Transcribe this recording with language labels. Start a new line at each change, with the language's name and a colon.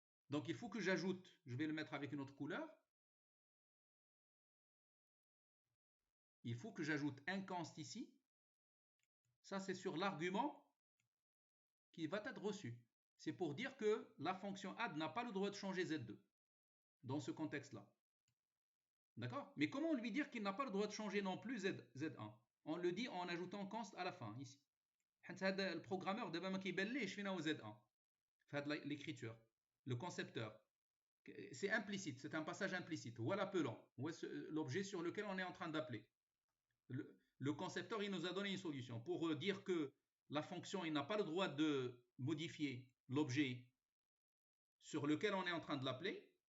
French: Donc il faut que j'ajoute, je vais le mettre avec une autre couleur, il faut que j'ajoute un const ici, ça c'est sur l'argument qui va être reçu. C'est pour dire que la fonction add n'a pas le droit de changer Z2 dans ce contexte-là. D'accord? Mais comment lui dire qu'il n'a pas le droit de changer non plus Z1? On le dit en ajoutant const à la fin, ici. Le programmeur
Arabic: دابا ما كيبانليش فين هو Z1 في هاد l'écriture.
French: Le concepteur, c'est implicite, c'est un passage implicite. Ou l'appelant, ou l'objet sur lequel on est en train d'appeler. Le concepteur, il nous a donné une solution pour dire que la fonction, il n'a pas le droit de modifier l'objet sur lequel on est en train de l'appeler.